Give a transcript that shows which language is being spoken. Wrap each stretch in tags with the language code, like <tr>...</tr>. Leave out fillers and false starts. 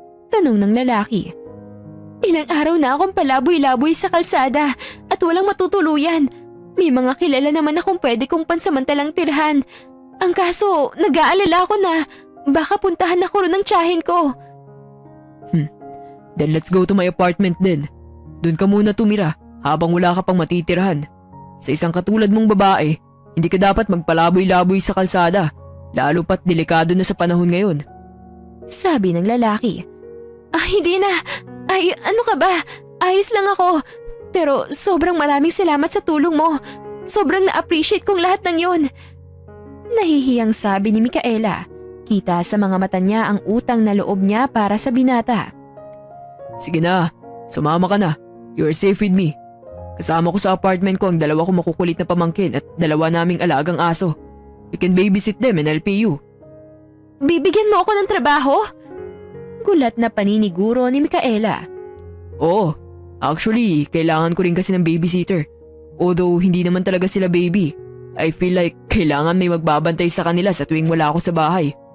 <tl>Tanong ng lalaki. Ilang araw na akong palaboy-laboy sa kalsada at walang matutuluyan. May mga kilala naman akong pwede kong pansamantalang tirhan. Ang kaso, nag-aalala ako na baka puntahan ako ron ng tiyahin ko.</tl> <en>Then let's go to my apartment</en> <tl>din. Doon ka muna tumira habang wala ka pang matitirhan. Sa isang katulad mong babae, hindi ka dapat magpalaboy-laboy sa kalsada, lalo pat delikado na sa panahon ngayon. Sabi ng lalaki. Hindi na. Ano ka ba? Ayos lang ako. Pero sobrang maraming salamat sa tulong mo. Sobrang na-appreciate kong lahat ng yon. Nahihiyang sabi ni Micaela. Kita sa mga mata niya ang utang na loob niya para sa binata. Sige na, sumama ka na.</tl> <en>You're safe with me.</en> <tl>Kasama ko sa apartment ko ang 2 kong makukulit na pamangkin at 2 naming alagang aso.</tl> <en>We can babysit them and help you.</en> <tl>Bibigyan mo ako ng trabaho? Gulat na paniniguro ni Micaela. Oo, actually, kailangan ko rin kasi ng babysitter. Although hindi naman talaga sila baby,</tl> <en>I feel like</en> <tl>kailangan may magbabantay sa kanila sa tuwing wala ako sa bahay.</tl>